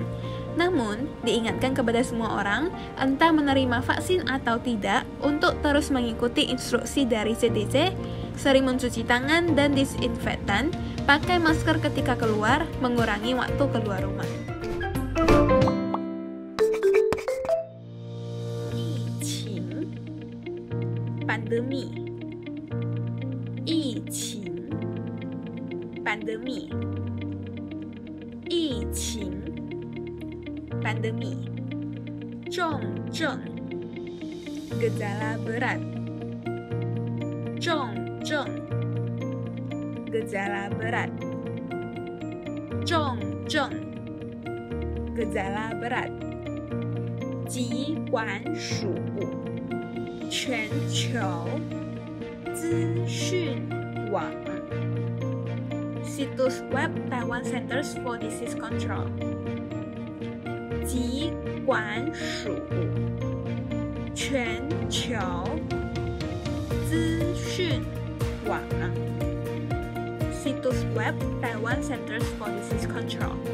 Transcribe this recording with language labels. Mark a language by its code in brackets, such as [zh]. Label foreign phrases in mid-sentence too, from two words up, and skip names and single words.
[id] Namun, diingatkan kepada semua orang, entah menerima vaksin atau tidak, untuk terus mengikuti instruksi dari CDC, sering mencuci tangan dan disinfektan, pakai masker ketika keluar, mengurangi waktu keluar rumah. Pandemi. 疫情 pandemi 疫情 pandemi 重症 gejala berat [zh] 重症 [id] gejala berat [zh] 重症 [id] gejala berat [zh] 疾管署全球资讯网 [id] situs web Taiwan Centers for Disease Control [zh] 疾管署全球资讯网 [id] situs web Taiwan Centers for Disease Control